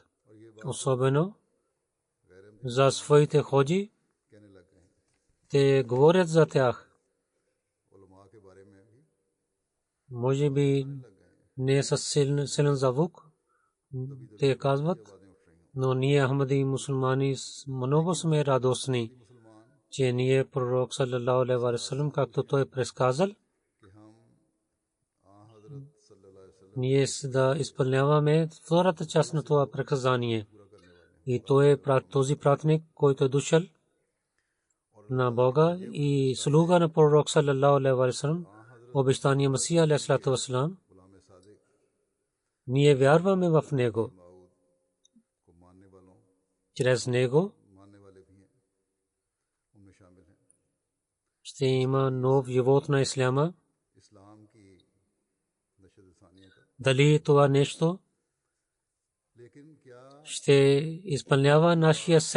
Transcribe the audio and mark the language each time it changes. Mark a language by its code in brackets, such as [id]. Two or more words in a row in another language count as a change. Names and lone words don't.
[bg] Особено за своите ходжи, те говорят за тях. Може би не със силен звук, те казват, но ние ахмади мусулмани много сме радостни, че ние пророк [ar] صلى الله عليه وسلم, [bg] както той предсказал, ние да изпълняваме втората част на това приказание. И той е този пратник, който е дошъл на Бога и слуга на пророк [ar] صلى الله عليه وسلم, [bg] обещания Масия [ar] عليه الصلاة والسلام. [bg] Ние вярваме в него. Чрез него ще има нов живот на исляма. Дали това нещо ще изпълнява нашия цел?